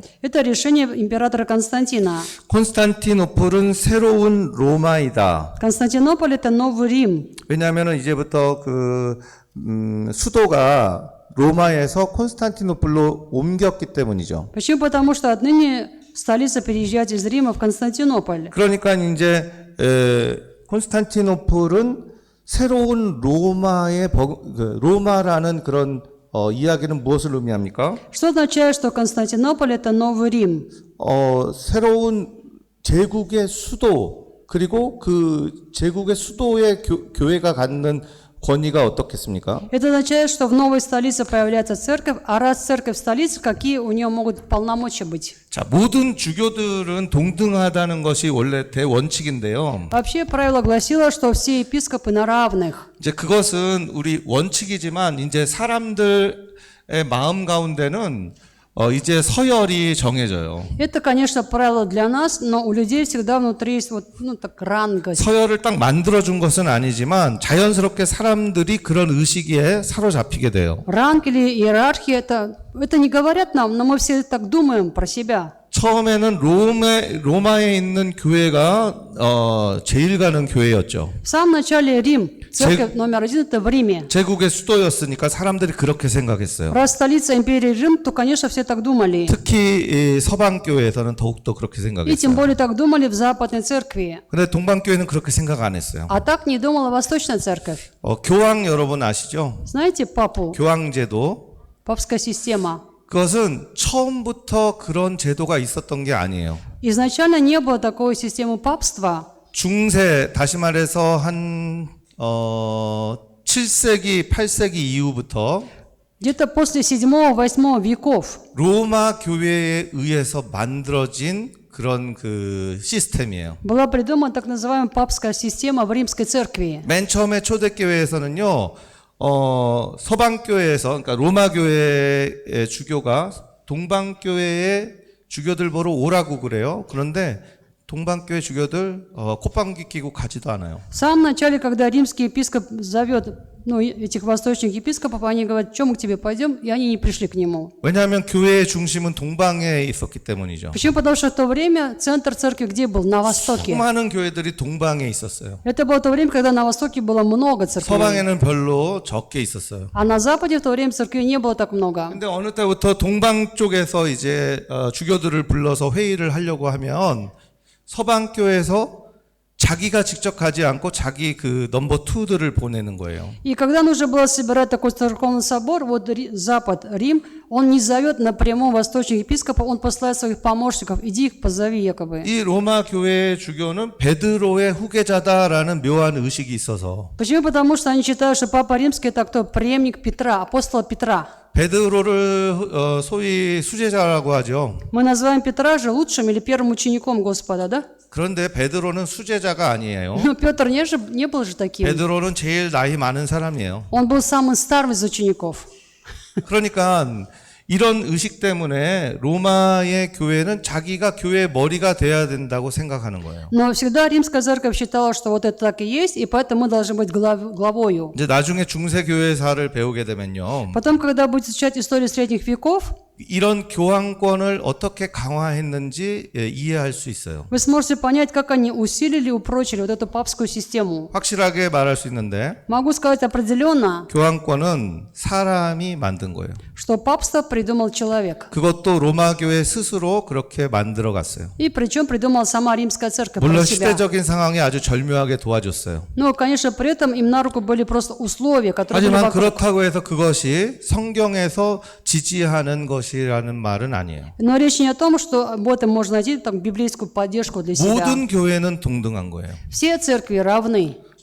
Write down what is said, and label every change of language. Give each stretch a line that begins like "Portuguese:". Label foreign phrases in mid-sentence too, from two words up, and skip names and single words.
Russian: Это решение императора Константина.
Korean: 콘스탄티노플은 새로운 로마이다.
Russian: Константинополь – это новый Рим.
Korean: 왜냐하면 이제부터 수도가 로마에서 콘스탄티노플로 옮겼기 때문이죠.
Russian: Почему? Потому что отныне столица переезжает из Рима в Константинополь.
Korean: 그러니까 이제 콘스탄티노플은 새로운 로마라는 그런 이야기는 무엇을 의미합니까?
Russian: Что означает, что Константинополь – это новый Рим?
Korean: 새로운 제국의 수도 그리고 그 제국의 수도의 교회가 갖는 권위가 어떻겠습니까?
Russian: Это означает, что в новой столице появляется церковь, а раз церковь в столице, какие у нее могут полномочия быть?
Korean: 자, 모든 주교들은 동등하다는 것이 원래 대원칙인데요.
Russian: Вообще правило гласило, что все епископы на равных.
Korean: 이제 그것은 우리 원칙이지만 이제 사람들의 마음 가운데는 이제 서열이 정해져요.
Russian: Это, конечно, правило для нас, но у людей всегда внутри есть вот, так ранговость.
Korean: 서열을 딱 만들어준 것은 아니지만 자연스럽게 사람들이 그런 의식에 사로잡히게 돼요.
Russian: Ранг или иерархия это не говорят нам, но мы все так думаем про себя.
Korean: 처음에는 로마에 있는 교회가 제일 가는 교회였죠.
Russian: В самом начале Рим, церковь номер 1 это в Риме.
Korean: 제국의 수도였으니까 사람들이 그렇게 생각했어요.
Russian: Раз столица империи Рим, то, конечно, все так думали.
Korean: 특히 이 서방 교회에서는 더욱더 그렇게
Russian: И тем
Korean: 생각했어요.
Russian: более так думали в Западной церкви.
Korean: 근데 동방 교회는 그렇게 생각 안 했어요.
Russian: А так не думала Восточная церковь.
Korean: 교황 여러분 아시죠?
Russian: Знаете папу?
Korean: 교황제도
Russian: Папская система.
Korean: 그것은 처음부터 그런 제도가 있었던 게 아니에요.
Russian: Изначально не было такой системы папства.
Korean: 중세 다시 말해서 한 7세기, 8세기 이후부터
Russian: Где-то после 7-8 веков
Korean: 로마 교회에 의해서 만들어진 그런 그 시스템이에요.
Russian: была придумана так называемая папская система в римской церкви.
Korean: 맨 처음에 초대교회에서는요, 서방교회에서, 그러니까 로마교회의 주교가 동방교회의 주교들 보러 오라고 그래요. 그런데 동방교회 주교들 콧방귀 끼고 가지도 않아요.
Russian: В самом начале, когда римский епископ зовет этих восточных епископов, они говорят, что мы к тебе пойдем, и они не пришли к нему.
Korean: 왜냐하면 교회의 중심은 동방에 있었기 때문이죠.
Russian: Почему? Потому что в то время центр церкви где был? На востоке.
Korean: 수많은 교회들이 동방에 있었어요.
Russian: Это было то время, когда на востоке было много церквей.
Korean: 서방에는 별로 적게 있었어요.
Russian: А на западе в то время церквей не было так много.
Korean: 근데 어느 때부터 동방 쪽에서 이제 주교들을 불러서 회의를 하려고 하면 서방 교회에서 자기가 직접 가지 않고 자기 그 넘버 2들을 보내는 거예요.
Russian: И когда нужно было собирать такой церковный собор, вот Запад, Рим, он не зовет напрямую восточных епископов, он посылает своих помощников, иди их позови якобы.
Korean: 이 로마 교회의 주교는 베드로의 후계자다라는 묘한 의식이 있어서
Russian: Почему? Потому что они считают, что Папа Римский это кто? Преемник Петра, апостола Петра.
Korean: 베드로를 소위 수제자라고 하죠.
Russian: Мы называем Петра же лучшим или первым учеником Господа, да?
Korean: 그런데 베드로는 수제자가 아니에요.
Russian: Но Петр не был же таким.
Korean: 베드로는 제일 나이 많은 사람이에요.
Russian: Он был самым старым из учеников.
Korean: 그러니까 이런 의식 때문에 로마의 교회는 자기가 교회의 머리가 돼야 된다고 생각하는 거예요.
Russian: Но всегда римская церковь считала, что вот это так и есть, и поэтому мы должны быть главою.
Korean: 이제 나중에 중세 교회사를 배우게 되면요.
Russian: Потом, когда будете изучать историю средних веков,
Korean: 이런 교황권을 어떻게 강화했는지 이해할 수 있어요.
Russian: вы сможете понять, как они усилили и упрочили вот эту папскую систему.
Korean: 확실하게 말할 수 있는데
Russian: Могу сказать определенно,
Korean: 교황권은 사람이 만든 거예요.
Russian: что папство придумал человек.
Korean: 그것도 로마 교회 스스로 그렇게 만들어 갔어요.
Russian: И причем придумала сама римская церковь про
Korean: 물론
Russian: себя.
Korean: 시대적인 상황이 아주 절묘하게 도와줬어요.
Russian: Но, конечно, при этом им на руку были просто условия, которые были
Korean: 하지만
Russian: вокруг.
Korean: 그렇다고 해서 그것이 성경에서 지지하는 것이라는 말은 아니에요.
Russian: Но речь не о том, что об этом можно найти там, библейскую поддержку для себя.
Korean: 모든 교회는 동등한 거예요.
Russian: Все церкви равны.